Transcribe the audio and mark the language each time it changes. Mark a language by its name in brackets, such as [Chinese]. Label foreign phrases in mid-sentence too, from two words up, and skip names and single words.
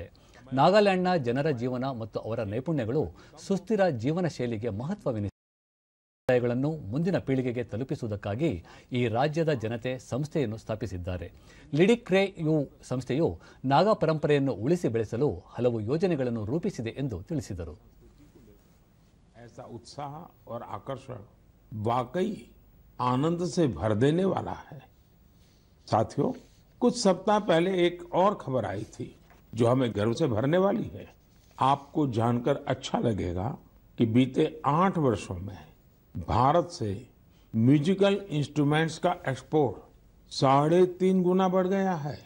[Kannada] ನಾಗಾಲ್ಯಾಂಡ್ನ ಜನರ ಜೀವನ ಮತ್ತು ಅವರ ನೈಪುಣ್ಯಗಳು ಸುಸ್ಥಿರ ಜೀವನ ಶೈಲಿಗೆ ಮಹತ್ವವೆನಿಸಿಗಳನ್ನು ಮುಂದಿನ ಪೀಳಿಗೆಗೆ ತಲುಪಿಸುವುದಕ್ಕಾಗಿ ಈ ರಾಜ್ಯದ ಜನತೆ ಸಂಸ್ಥೆಯನ್ನು ಸ್ಥಾಪಿಸಿದ್ದಾರೆ. ಲಿಡಿಕ್ರೇ ಯು ಸಂಸ್ಥೆಯು ನಾಗಾ ಪರಂಪರೆಯನ್ನು ಉಳಿಸಿ ಬೆಳೆಸಲು ಹಲವು ಯೋಜನೆಗಳನ್ನು ರೂಪಿಸಿದೆ ಎಂದು ತಿಳಿಸಿದರು. [Hindi] ऐसा उत्साह और आकर्षण वाकई आनंद से भर देने वाला है। साथियों, कुछ सप्ताह पहले एक और खबर आई थी जो हमें गर्व से भरने वाली है। आपको जानकर अच्छा लगेगा कि बीते 8 वर्षों में भारत से [English] musical instruments [Hindi] का एक्सपोर्ट 3.5 गुना बढ़ गया है।